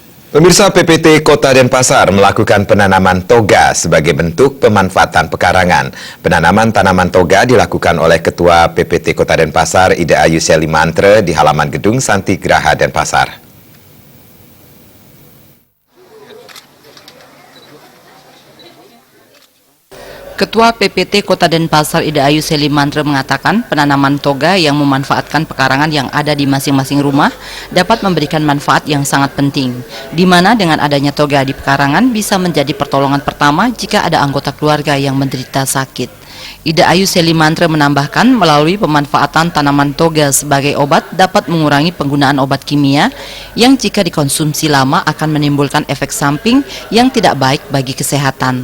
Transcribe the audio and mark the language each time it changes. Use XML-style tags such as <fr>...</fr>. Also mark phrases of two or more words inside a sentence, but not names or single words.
<id>Pemirsa, PPT Kota Denpasar melakukan penanaman toga sebagai bentuk pemanfaatan pekarangan. Penanaman tanaman toga dilakukan oleh Ketua PPT Kota Denpasar, Ida Ayu Selimantra, di halaman Gedung Santi Graha Denpasar. Ketua PPT Kota Denpasar Ida Ayu Selimantra mengatakan penanaman toga yang memanfaatkan pekarangan yang ada di masing-masing rumah dapat memberikan manfaat yang sangat penting, di mana dengan adanya toga di pekarangan bisa menjadi pertolongan pertama jika ada anggota keluarga yang menderita sakit. Ida Ayu Selimantra menambahkan melalui pemanfaatan tanaman toga sebagai obat dapat mengurangi penggunaan obat kimia yang jika dikonsumsi lama akan menimbulkan efek samping yang tidak baik bagi kesehatan.</id>